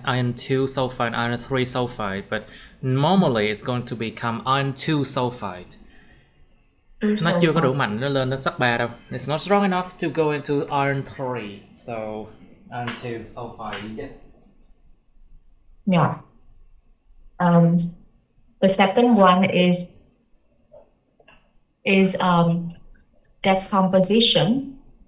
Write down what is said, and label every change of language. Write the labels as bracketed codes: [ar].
[en] Iron 2 sulfide, iron 3 sulfide, but normally it's going to become iron 2 sulfide. [vi] Nó chưa có đủ mạnh nó lên đến sắt 3 đâu. [en] It's not strong enough to go into iron 3, so iron 2 sulfide. Yeah. The second one is decomposition.